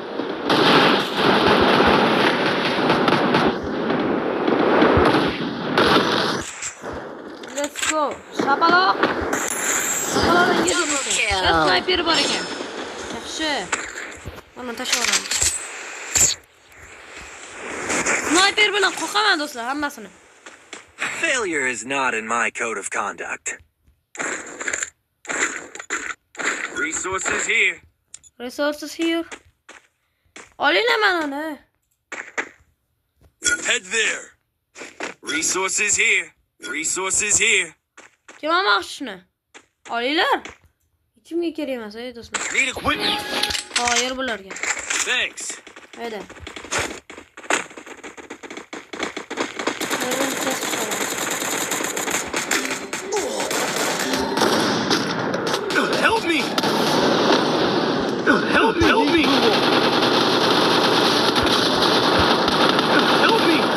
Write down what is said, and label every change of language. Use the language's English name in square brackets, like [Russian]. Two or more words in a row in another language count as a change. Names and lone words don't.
[English] Let's go. [Uzbek] Shapaloq. Shapaloqdan yedim. kill. Sniper bor ekan. Yaxshi. Mana tashladim. Sniper bilan qoqaman do'stlar hammasini. [English] Failure is not in my code of conduct. Resources here. Resources here. [Uzbek] Olinglar mana uni. [English] Head there. Resources here. Resources here. [Uzbek] Kim olmoqchi shuni? Olinglar. Hechimga kerak emas, do'stlar. [English] Need equipment. [Uzbek] Qoyir bularga. Thanks. Hayda. [English] Help me. Help me. Help me. Help me.